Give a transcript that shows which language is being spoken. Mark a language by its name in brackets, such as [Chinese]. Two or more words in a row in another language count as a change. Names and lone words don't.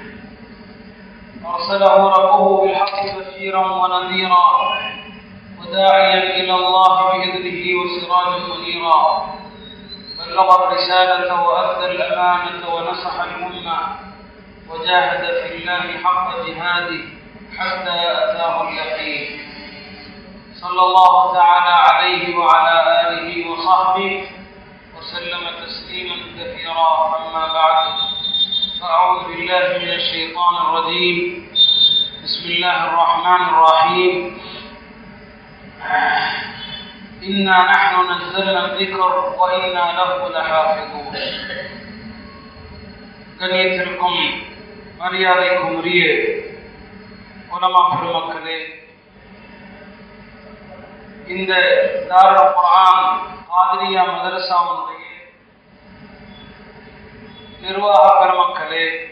[Arabic] أرسله ربه بالحق بشيرا ونذيرا وداعيا إلى الله بإذنه وسراجا منيرا بلغ الرسالة وأدى الأمانة ونصح الأمة وجاهد في الله حق جهاده حتى أتاه اليقين صلى الله تعالى عليه وعلى آله وصحبه وسلم تسليما كثيرا. أما بعد فأعوذ بالله من الشيطان الرجيم. بسم الله الرحمن الرحيم. إنا نحن نزلنا الذكر وإنا له لحافظون. [Tamil] கண்ணியத்திற்கும் மரியாதைக்கும் உரிய உலமா பெருமக்களே, இந்த தாருல் குர்ஆன் காதிரியா மதரசாவுடைய நிர்வாக பெருமக்களே,